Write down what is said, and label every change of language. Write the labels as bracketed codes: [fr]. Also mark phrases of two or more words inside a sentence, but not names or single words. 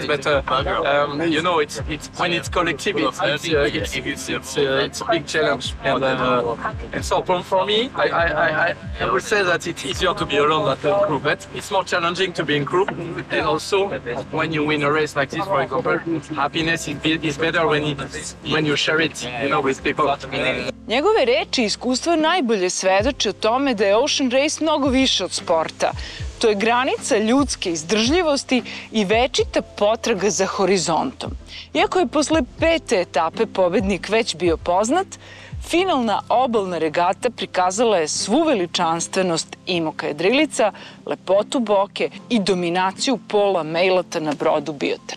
[en] But you know, it's when it's collective, it's a big challenge. And so for me, I would say that it's easier to be alone than in crew, but it's more challenging to be in crew. And also, when you win a race like this, for example, happiness is better when you share it, you know, with people. [sr] Njegove reči i iskustva najbolje svedoče o tome da je Ocean Race mnogo više od sporta. To je granica ljudske izdržljivosti i večita potraga za horizontom. Iako je posle 5. etape pobednik već bio poznat, finalna obalna regata prikazala je svu veličanstvenost Imoka jedrilica, lepotu boke i dominaciju Paula Mejleta na brodu Bioterm.